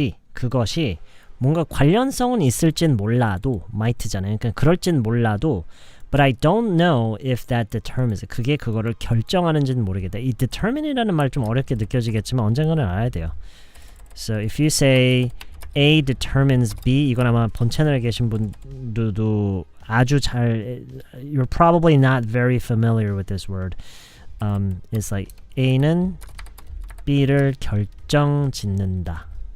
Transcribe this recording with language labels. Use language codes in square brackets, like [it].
[ko] 그것이 뭔가 관련성은 있을진 몰라도 might잖아요. 그러니까 그럴진 몰라도 [en] but I don't know if that determines. [ko] 그게 그거를 결정하는지는 모르겠다. 이 determine이라는 말 좀 어렵게 느껴지겠지만 언젠가는 알아야 돼요. [en] So if you say A determines B, [ko] 이건 아마 본 채널에 계신 분들도 아주 잘 [en] you're probably not very familiar with this word. It's like [ko] A는 B를 결정짓는다.